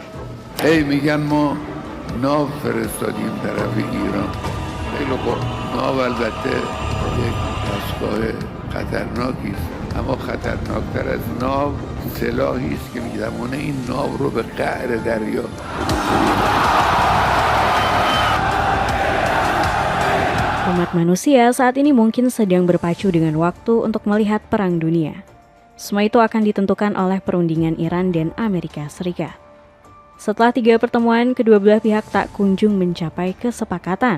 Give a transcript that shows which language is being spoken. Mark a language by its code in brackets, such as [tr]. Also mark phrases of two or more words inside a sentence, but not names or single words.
[fa] هی میگن ما ناو فرستادیم طرف ایران. خیلی خوب، ناو البته یک دستگاه خطرناکی است، اما خطرناکتر از ناو سلاحی است که میتوانه این ناو رو به قعر دریا. [id] Umat manusia saat ini mungkin sedang berpacu dengan waktu untuk melihat perang dunia. Semua itu akan ditentukan oleh perundingan Iran dan Amerika Serikat. Setelah 3 pertemuan, kedua belah pihak tak kunjung mencapai kesepakatan.